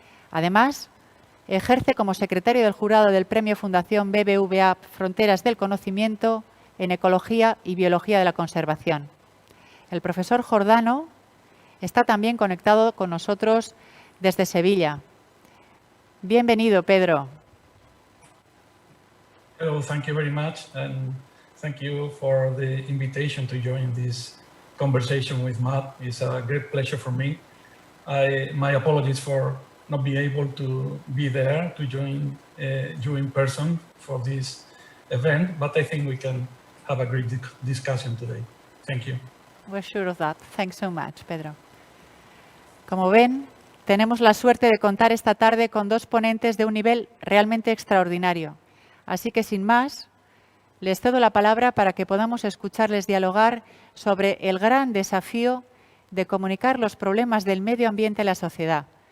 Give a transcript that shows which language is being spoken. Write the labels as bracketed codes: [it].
[es] Además, ejerce como secretario del jurado del Premio Fundación BBVA Fronteras del Conocimiento en Ecología y Biología de la Conservación. El profesor Jordano está también conectado con nosotros desde Sevilla. Bienvenido, Pedro. [en] Hello, thank you very much, and thank you for the invitation to join this conversation with Matt. It's a great pleasure for me. My apologies for not being able to be there to join you in person for this event, but I think we can have a great discussion today. Thank you. We're sure of that. Thanks so much, Pedro. [es] Como ven, tenemos la suerte de contar esta tarde con dos ponentes de un nivel realmente extraordinario. Así que, sin más, les cedo la palabra para que podamos escucharles dialogar sobre el gran desafío de comunicar los problemas del medio ambiente a la sociedad.